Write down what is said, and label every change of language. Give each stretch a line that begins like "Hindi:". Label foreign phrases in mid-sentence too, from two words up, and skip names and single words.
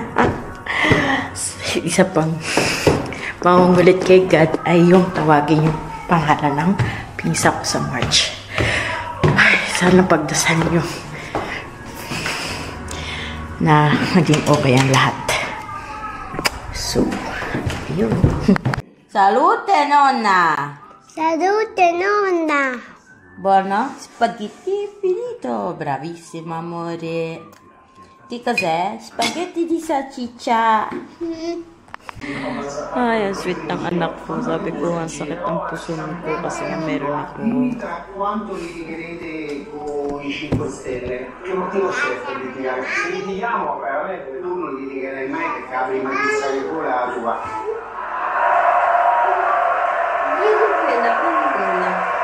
Filipino: Isa pang pangungulit kay God ay yung tawagin yung pangalan ng pinsa ko sa March. Ay, sana pagdasal nyo na maging okay ang lahat. So, yun.
Italian: Salute, nonna! Salute, nonna! Buono? Spaghetti finito. Bravissima, amore. Che cos'è? Spaghetti di salsiccia.
Filipino: Ay, ang sweet ng anak ko. Sabi ko, ang sakit ng puso ko kasi meron ako.
Italian: Quanto litigherete con i 5 Stelle? Che motivo c'è per litigare? Se litighiamo, veramente, tu non litigherai mai perché apri ma chissà che pure la tua.